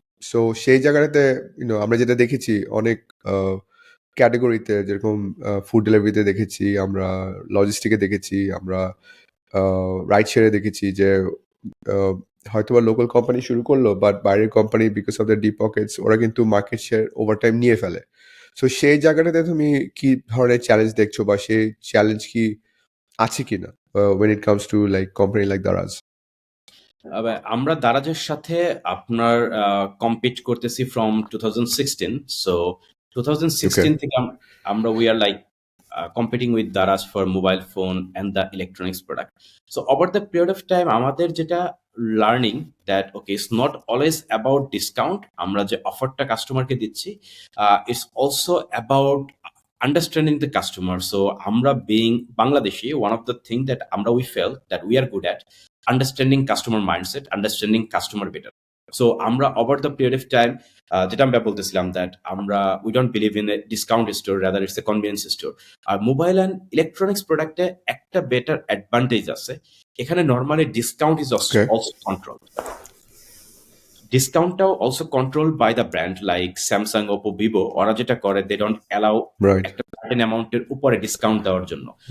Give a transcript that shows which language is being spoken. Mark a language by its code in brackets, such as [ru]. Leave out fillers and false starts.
[bn] So সেই জায়গাটাতে আমরা যেটা দেখেছি অনেক ক্যাটেগরিতে, যেরকম ফুড ডেলিভারিতে দেখেছি আমরা, লজিস্টিকে দেখেছি আমরা, রাইড শেয়ারে দেখেছি যে হয়তোবা লোকাল কোম্পানি শুরু করলো, বাট বাইরের company [en] because of the deep pockets [bn] ওরা কিন্তু মার্কেট শেয়ার ওভার টাইম নিয়ে ফেলে। সো সেই জায়গাটাতে তুমি কি ধরনের চ্যালেঞ্জ দেখছো, বা সেই চ্যালেঞ্জ কি আছে কিনা [en] when it comes to like company like Daraz? [bn] আমরা দারাজের সাথে আপনার কম্পিট করতেছি [en] From 2016, so 2016 থেকে আমরা we are like competing with Daraz for mobile phone and the electronics product. So over the period of time, [bn] আমাদের যেটা [en] learning that okay, it's not always about discount. [bn] আমরা যে অফারটা কাস্টমারকে দিচ্ছি, [en] it's also about understanding the customer. So আমরা being Bangladeshi, one of the thing that আমরা we felt that we are good at understanding customer mindset, understanding customer better. So আমরা over the period of time [bn] যেটা আমরা বলতেছিলাম [en] that আমরা we don't believe in a discount store, rather it's a convenience store. [bn] আর mobile and electronics প্রোডাক্টে একটা better advantage আছে, এখানে normally [en] discount is also control, [bn] ডিসকাউন্টটাও also control by the brand like Samsung, Oppo, Vivo. ওরা যেটা করে [en] they don't allow [bn] একটা certain অ্যামাউন্টের উপরে ডিসকাউন্ট দেওয়ার জন্য।